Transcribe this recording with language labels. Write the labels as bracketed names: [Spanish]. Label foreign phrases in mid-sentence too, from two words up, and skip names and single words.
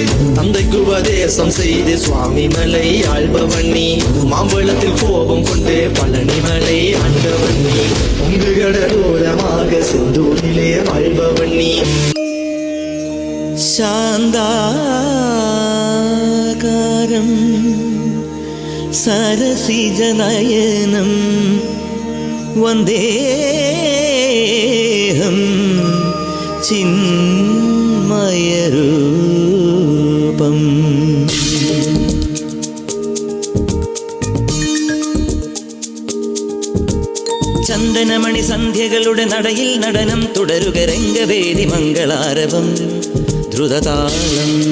[Tamil] தந்தைக்கு உபதேசம் செய்து சுவாமி மலை ஆள்பவன் நீ, மாம்பழத்தில் கோபம் கொண்டு பழனி மலை ஆண்டவன் நீ, பொங்கு கடலோரமாக செந்தூரிலே வாழ்பவன் நீ. [Sanskrit] शान्ताकारं सरसिजनयनं वन्देहं चिन्मयरूपम्. [Malayalam] ചന്ദനമണി സന്ധ്യകളുടെ നടയിൽ നടനം തുടരുക രംഗവേദി മംഗളാരവം ദ്രുതതാളം.